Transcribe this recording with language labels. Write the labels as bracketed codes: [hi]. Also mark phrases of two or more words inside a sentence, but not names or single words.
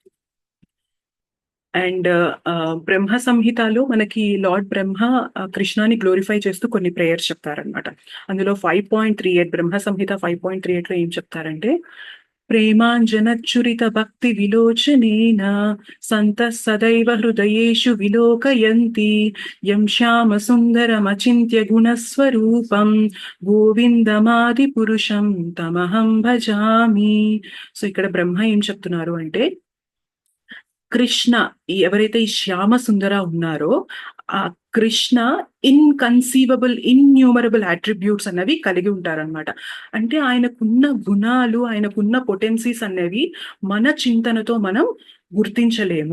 [te] అండ్ బ్రహ్మ సంహితలో మనకి లార్డ్ బ్రహ్మ కృష్ణాని గ్లోరిఫై చేస్తూ కొన్ని ప్రేయర్స్ చెప్తారనమాట. అందులో 5.38 బ్రహ్మ సంహిత 5.38 లో ఏం చెప్తారంటే, [sa] ప్రేమాంజనచ్చురిత భక్తి విలోచనేన సంతః సదైవ హృదయేషు విలోకయంతి యం శ్యామ సుందరమచింత్య గుణస్వరూపం గోవిందమాది పురుషం తమహం భజామి. [te] సో ఇక్కడ బ్రహ్మ ఏం చెప్తున్నారు అంటే, కృష్ణ ఎవరైతే ఈ శ్యామ సుందర ఉన్నారో ఆ కృష్ణ [en] inconceivable innumerable attributes [te] అనేవి కలిగి ఉంటారనమాట. అంటే ఆయనకున్న గుణాలు, ఆయనకున్న పొటెన్సీస్ అనేవి మన చింతనతో మనం గుర్తించలేము.